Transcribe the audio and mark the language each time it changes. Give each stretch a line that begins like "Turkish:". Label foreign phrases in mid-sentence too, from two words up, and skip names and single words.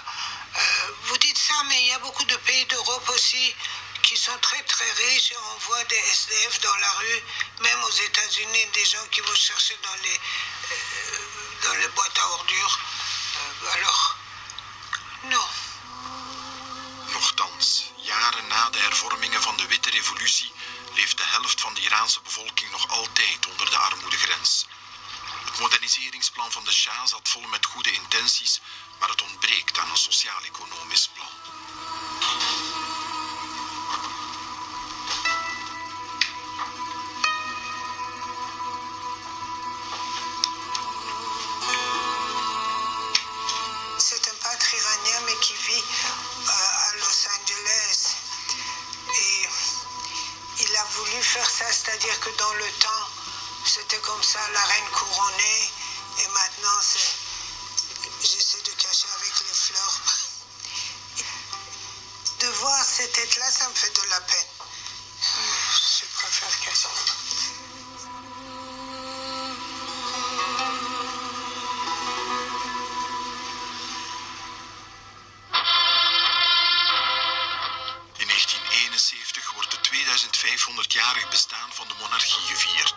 French: Vous dites ça, mais il y a beaucoup de pays d'Europe aussi qui sont très très riches, et on voit des SDF dans la rue, même aux États-Unis, des gens qui vont chercher dans les boîtes à ordures. Alors, non.
Dutch: Nochtans, jaren na de hervormingen van de Witte Revolutie leeft de helft van de Iraanse bevolking nog altijd onder de armoedegrens. Het moderniseringsplan van de Shah zat vol met goede intenties, maar het ontbreekt aan een sociaal-economisch plan.
French: C'est un peintre iranien, mais qui vit à Los Angeles. Et il a voulu faire ça, c'est-à-dire que dans le temps, c'était comme ça, la reine couronnée, et maintenant, j'essaie de cacher avec les fleurs. De voir cette tête-là, ça me fait de la peine. Je préfère cacher.
Dutch: In 1971 wordt het 2500-jarig bestaan van de monarchie gevierd.